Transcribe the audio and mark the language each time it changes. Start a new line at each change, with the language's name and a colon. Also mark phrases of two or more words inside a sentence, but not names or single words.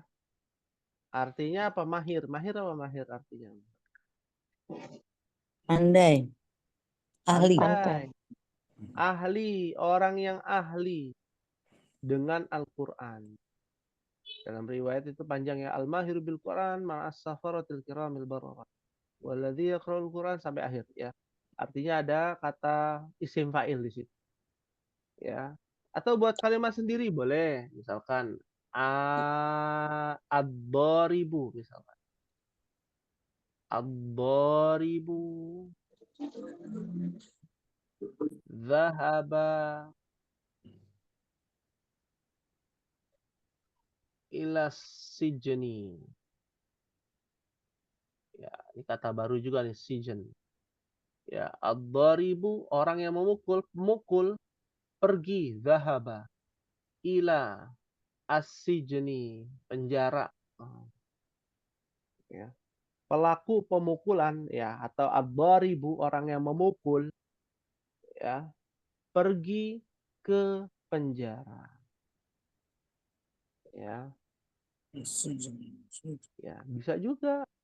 Indonesian: Artinya apa mahir? Mahir apa mahir artinya? Pandai, ahli. Pandai. Ahli, orang yang ahli dengan Al-Quran. Dalam riwayat itu panjang ya,
Arabic: الماهر بالقرآن مع السفرة الكرام البررة. والذي يقرأ القرآن
Indonesian: sampai akhir ya. Artinya ada kata
Arabic: اسم فاعل
Indonesian: di situ. Ya. Atau buat kalimat sendiri boleh. Misalkan ad-dharibu misalkan.
Arabic: الضارب ذهب إلى السجن.
Indonesian: Ya, ini kata baru juga nih, sijen. Ya, ad-dharibu orang yang memukul pergi,
Arabic: ذهب إلى السجن,
Indonesian: penjara. Ya. Pelaku pemukulan ya, atau ad-dharibu orang yang memukul ya, pergi ke penjara. Ya. Ya, bisa juga.